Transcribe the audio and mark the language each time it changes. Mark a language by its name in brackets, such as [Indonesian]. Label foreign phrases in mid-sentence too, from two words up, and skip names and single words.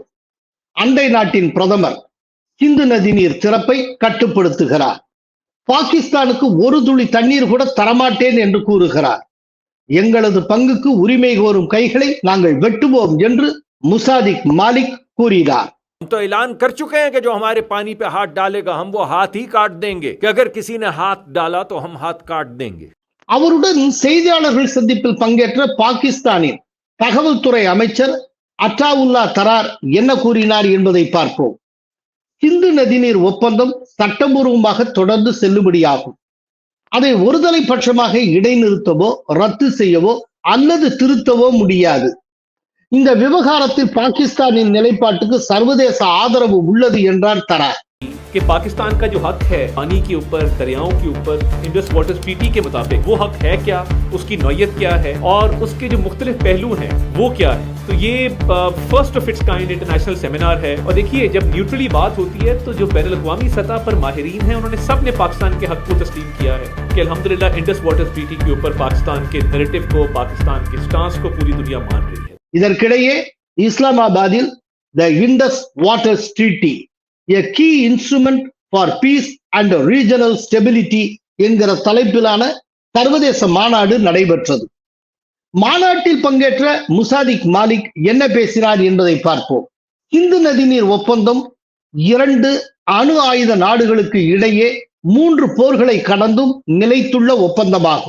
[Tamil] அண்டை நாட்டின் பிரதமர் சிந்து நதி நீர் திறப்பை கட்டுப்படுத்துகிறார். பாகிஸ்தானுக்கு ஒரு துளி தண்ணீர் கூட தரமாட்டேன் என்று கூறுகிறார். எங்களது பங்குக்கு உரிமை கோரும் கைகளை நாங்கள் வெட்டுவோம் என்று முசாதிக் மாலிக் கூறினார். [Urdu] تو اعلان کر چکے ہیں کہ جو ہمارے پانی پہ ہاتھ ڈالے گا ہم وہ ہاتھ ہی کاٹ دیں گے کہ اگر کسی نے ہاتھ ڈالا تو ہم ہاتھ کاٹ دیں گے. [Tamil] அவருடன் செய்தியாளர்கள் சந்திப்பில் பங்கேற்ற பாகிஸ்தானின் தகவல் துறை அமைச்சர் அட்டாவுல்லா தரார் என்ன கூறினார் என்பதை பார்ப்போம். சிந்து நதிநீர் ஒப்பந்தம் சட்டபூர்வமாக தொடர்ந்து செல்லுபடியாகும். அதை ஒருதலை பட்சமாக இடைநிறுத்தவோ ரத்து செய்யவோ அல்லது திருத்தவோ முடியாது. இந்த விவகாரத்தில் பாகிஸ்தானின் நிலைப்பாட்டுக்கு சர்வதேச ஆதரவு உள்ளது என்றார் தரார். [Urdu] کہ پاکستان کا جو حق ہے پانی کے اوپر، دریاؤں کے اوپر، انڈس واٹر ٹریٹی کے مطابق وہ حق ہے کیا، اس کی نوعیت کیا ہے اور اس کے جو مختلف پہلو ہیں وہ کیا ہے. تو یہ [English] first of its kind international seminar है. [Urdu] اور دیکھیے، جب نیوٹرلی بات ہوتی ہے تو جو بین الاقوامی سطح پر ماہرین ہیں انہوں نے سب نے پاکستان کے حق کو تسلیم کیا ہے کہ الحمدللہ انڈس واٹر ٹریٹی کے اوپر پاکستان کے نیریٹو کو، پاکستان کے اسٹانس کو پوری دنیا مان رہی ہے. [Tamil] இதற்கிடையே இஸ்லாமாபாத்தில் த இண்டஸ் வாட்டர்ஸ் ட்ரீட்டி a key instrument for peace and regional stability என்கிற தலைப்பிலான சர்வதேச மாநாடு நடைபெற்றது. மாநாட்டில் பங்கேற்ற முசாதிக் மாலிக் என்ன பேசினார் என்பதை பார்ப்போம். சிந்து நதிநீர் ஒப்பந்தம் 2 அணு ஆயுத நாடுகளுக்கு இடையே 3 போர்களை கடந்தும் நிலைத்துள்ள ஒப்பந்தமாகும்.